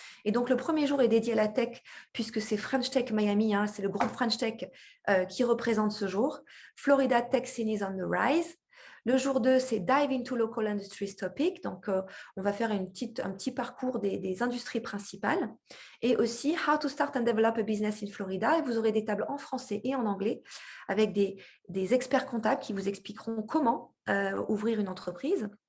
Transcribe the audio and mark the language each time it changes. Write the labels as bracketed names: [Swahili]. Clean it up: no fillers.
[French] Et donc, le premier jour est dédié à la tech puisque c'est French Tech Miami, hein, c'est le groupe French Tech qui représente ce jour. [English] Florida Tech Scene is on the rise. [French] Le jour 2, c'est [English] Dive into Local Industries Topic. [French] Donc, on va faire un petit parcours des industries principales. Et aussi, [English] How to Start and Develop a Business in Florida. [French] Et vous aurez des tables en français et en anglais avec des experts comptables qui vous expliqueront comment ouvrir une entreprise.